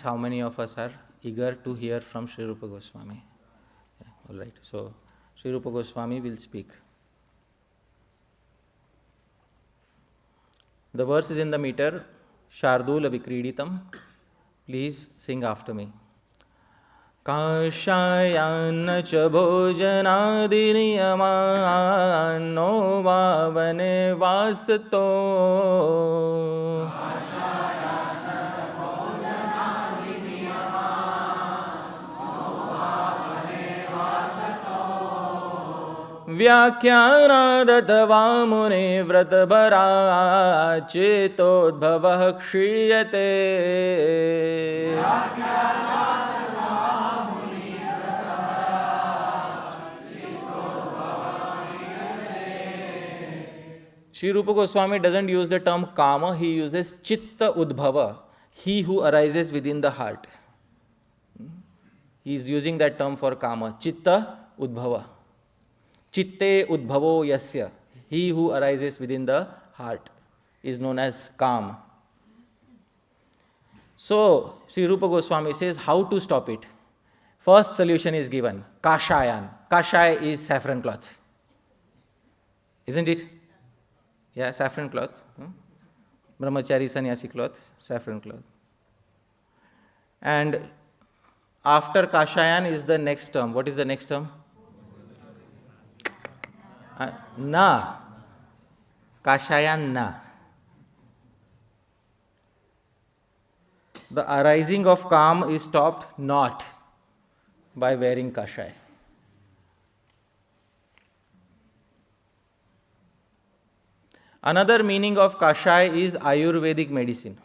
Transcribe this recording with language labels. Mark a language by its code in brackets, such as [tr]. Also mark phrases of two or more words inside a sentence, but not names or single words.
[en] How many of us are eager to hear from Sri Rupa Goswami? Yeah, all right. So Sri Rupa Goswami will speak. The verse is in the meter, Shardula Vikriditam. Please sing after me. [sa] Kāṣāyāna ca bhojanādi niyamāno vāvane vāsato. Vyakhyanādatavā mune vratabharā cetodbhavah kṣriyate. [en] Sri Rupa Goswami doesn't use the term kama, he uses [sa] chitta udbhava, [en] he who arises within the heart. He is using that term for kama, [sa] chitta udbhava. Chitte udbhavo yasya, [en] he who arises within the heart is known as Kam. So, Sri Rupa Goswami says how to stop it. First solution is given, Kashayan. Kashaya is saffron cloth. Isn't it? Yeah, saffron cloth. [sa] Brahmachari sannyasi [en] cloth, saffron cloth. And after Kashayan is the next term. What is the next term? Na. [sa] Kashayan na. [en] The arising of calm is stopped not by wearing kashaya. Another meaning of kashaya is Ayurvedic medicine.